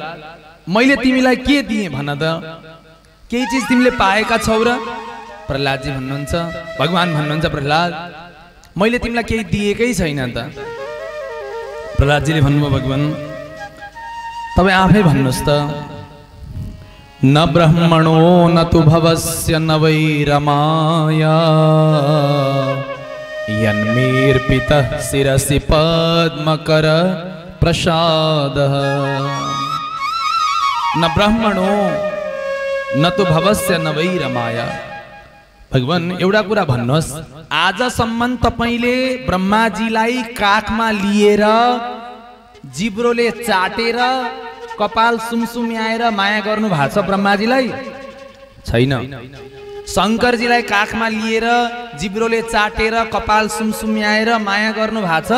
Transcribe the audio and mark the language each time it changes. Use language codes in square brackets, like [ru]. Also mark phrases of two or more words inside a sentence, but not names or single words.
[ne] मैले तिमीलाई के दिएँ भन त? केही चिज तिमीले पाएका छौ र? प्रहलादजी भन्नुहुन्छ, भगवान भन्नुहुन्छ, प्रहलाद मैले तिमीलाई केही दिएकै छैन त। प्रहलादजीले भन्नुभयो, भगवान तपाईँ आफै भन्नुहोस् त। [sa] न ब्रह्मणो न तु भवस्य न वै रमाया यन्मेर्पितः शिरसि पद्मकर प्रसादः। न ब्रह्मणो न तु भवस्य न वै रमाया। [ne] भगवान एउटा कुरा भन्नुहोस्, आजसम्म तपाईले ब्रह्माजीलाई काखमा लिएर जिब्रोले चाटेर कपाल सुमसुम्याएर माया गर्नु भएको छ ब्रह्माजीलाई? छैन। शङ्करजीलाई काखमा लिएर जिब्रोले चाटेर कपाल सुमसुम्याएर माया गर्नु भएको छ?